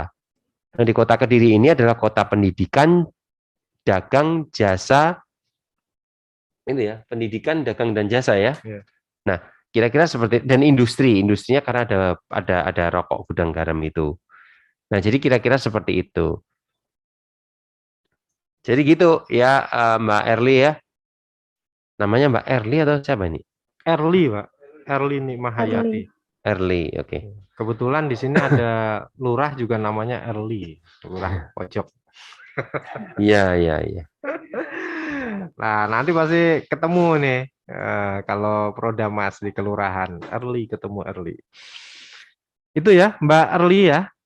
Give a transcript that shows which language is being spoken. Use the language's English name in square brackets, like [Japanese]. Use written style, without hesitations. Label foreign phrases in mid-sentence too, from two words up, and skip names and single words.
[Indonesian] Nah, di kota Kediri ini adalah kota pendidikan, dagang, jasa, ini ya, pendidikan, dagang dan jasa ya. Iya. Nah, kira-kira seperti dan industrinya karena ada rokok gudang garam itu. Nah, jadi kira-kira seperti itu. Jadi gitu ya, Mbak Erli ya. Namanya Mbak Erli atau siapa ini? Erli, Pak. Erli Mahayati. Erli, oke. Kebetulan di sini ada lurah juga namanya Erli, lurah pojok. Iya, iya, iya. Nah, nanti pasti ketemu nih kalau Prodamas di kelurahan. Erli ketemu Erli. Itu ya, Mbak Erli ya.